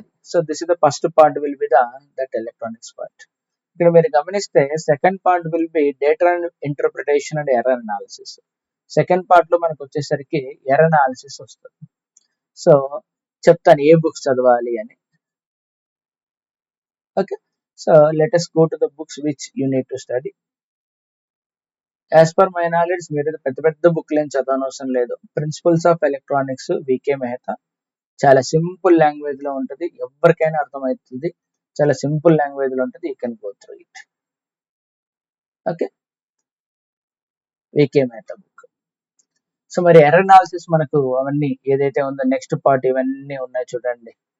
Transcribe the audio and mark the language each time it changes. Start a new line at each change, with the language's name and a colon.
English: So this is the first part will be that electronics part.
Telugu: ఇక్కడ మీరు గమనిస్తే
English: Second part will be data interpretation and error analysis.
Telugu: Second part లో మనకు వచ్చేసరికి error analysis వస్తుంది. So చెప్తాను ఏ books చదవాలి అని.
English: Okay, so let us go to the books which you need to study. As per my knowledge
Telugu: మీరు పెద్ద పెద్ద బుక్లు ఏం చదవనవసరం లేదు. Principles of electronics VK Mehta చాలా సింపుల్ లాంగ్వేజ్ లో ఉంటుంది, ఎవరికైనా అర్థమవుతుంది, చాలా సింపుల్ లాంగ్వేజ్ లో ఉంటుంది.
English: You can go through it.
Telugu: Okay, VK Mehta book. So మరి ఎర్రర్ అనాలిసిస్ మనకు అవన్నీ ఏదైతే ఉందో నెక్స్ట్ పార్ట్ ఇవన్నీ ఉన్నాయి చూడండి.